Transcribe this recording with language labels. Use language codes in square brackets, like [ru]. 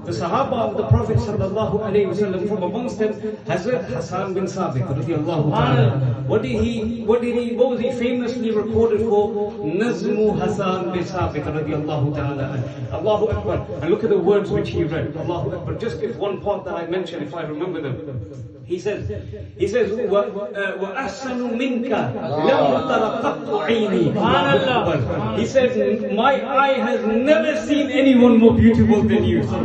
[en] The Sahaba of the Prophet sallallahu alaihi wasallam, from amongst them, Hazrat Hassan bin Sabit radiyallahu ta'ala. What was he famously recorded for? Nazmu Hassan bin Sabit radiyallahu ta'ala. Allahu Akbar. And look at the words which he read. Allahu Akbar. Just if one part that I mentioned, if I remember them. He says, [ar] وَأَحْسَنُ مِنْكَ لَمْ تَرَقَتْ عَيْنِي. [en] He says, my eye has never seen anyone more beautiful than you.